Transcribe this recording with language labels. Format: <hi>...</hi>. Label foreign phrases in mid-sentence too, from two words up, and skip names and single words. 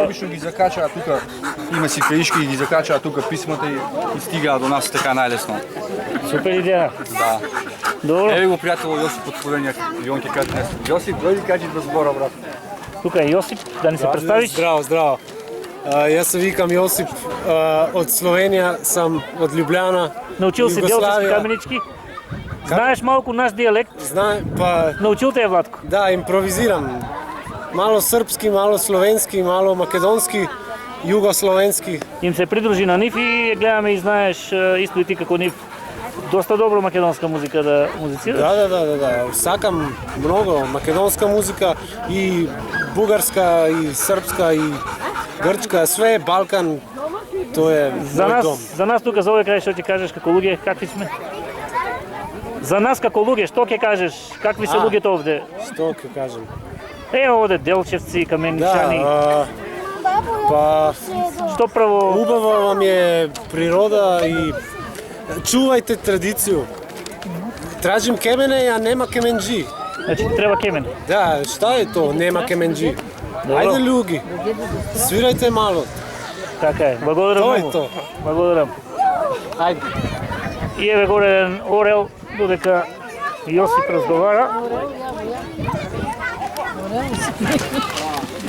<mk>Обично ги закачаат тука, има си краишки и ги закачаат тука писмата и стигаат до нас така најлесно. Супер идеја. Да. Добро. Еве го пријател Јосип од Словенија, и он ќе каже нешто. Јосип, дојди кажи до збора, брат. Тука е Јосип, да ни се представиш. Здраво.</mk> <sl>Jaz se vikam Josip, od Slovenija sam, od Ljubljana.</sl> <mk>Научил се делчески Югославия. каменички? Знаеш малко наш диалект? Pa Научил те е Владко?</mk> <sr>da, improviziram. Malo srpski, malo slovenski, malo makedonski, jugoslovenski.</sr> <mk>Им се придружи на нив и гледаме и знаеш исто и ти како нив доста добро македонска музика да музицираш. Da. Sakam mnogo makedonska muzika i bugarska i srpska i grčka,</mk> <sr>sve Balkan, to je moj dom.</sr> <mk>За нас тука за овој крај што ќе кажеш како луѓе, какви сме? За нас како луѓе, што ќе кажеш? Какви се луѓето овде? Što ќе kažem? Ево овде Делчевци, Каменичани. Pa Што прво?</mk> <sr>ubava vam je priroda i čuvajte tradiciju. Tražim kemene, a nema kemenđi.</sr> <mk>Значи треба кемен.</mk> <sr>Da, šta je to? Nema kemenđi. Ajde ljudi, svirajte malo.</sr> <mk>Така е. Благодарам</mk> <sr>To je</sr> <mk>многу.</mk> <sr>to.</sr> <mk>Благодарам.</mk> <sr>Ajde.</sr> <mk>И еве горе еден орел додека Јосип разговара.</mk>